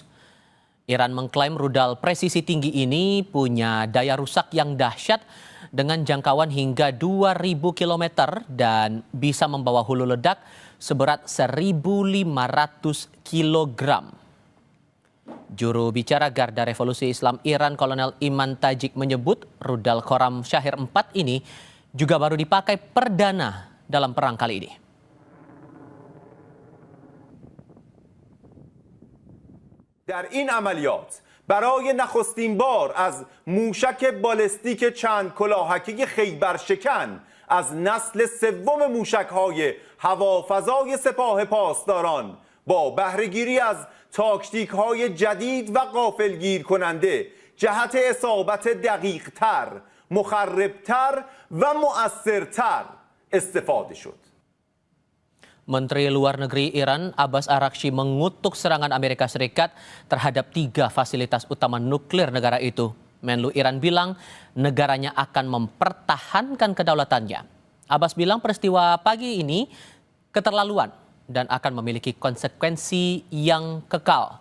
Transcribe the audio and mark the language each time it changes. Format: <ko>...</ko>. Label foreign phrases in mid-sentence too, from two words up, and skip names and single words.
<id>Iran mengklaim rudal presisi tinggi ini punya daya rusak yang dahsyat dengan jangkauan hingga 2.000 km dan bisa membawa hulu ledak seberat 1.500 kg. Juru bicara Garda Revolusi Islam Iran, Kolonel Iman Tajik menyebut rudal Khorram Shahir 4 ini juga baru dipakai perdana dalam perang kali ini.</id> <fa>در این عملیات برای نخستین بار از موشک بالستیک چند کلاهکی خیبرشکن از نسل سوم موشک‌های هوافضای سپاه پاسداران با بهره‌گیری از تاکتیک‌های جدید و غافلگیر کننده جهت اصابت دقیق‌تر، مخربتر و مؤثرتر استفاده شد.</fa> <id>Menteri Luar Negeri Iran Abbas Araghchi mengutuk serangan Amerika Serikat terhadap 3 fasilitas utama nuklir negara itu. Menlu Iran bilang negaranya akan mempertahankan kedaulatannya. Abbas bilang peristiwa pagi ini keterlaluan dan akan memiliki konsekuensi yang kekal.</id>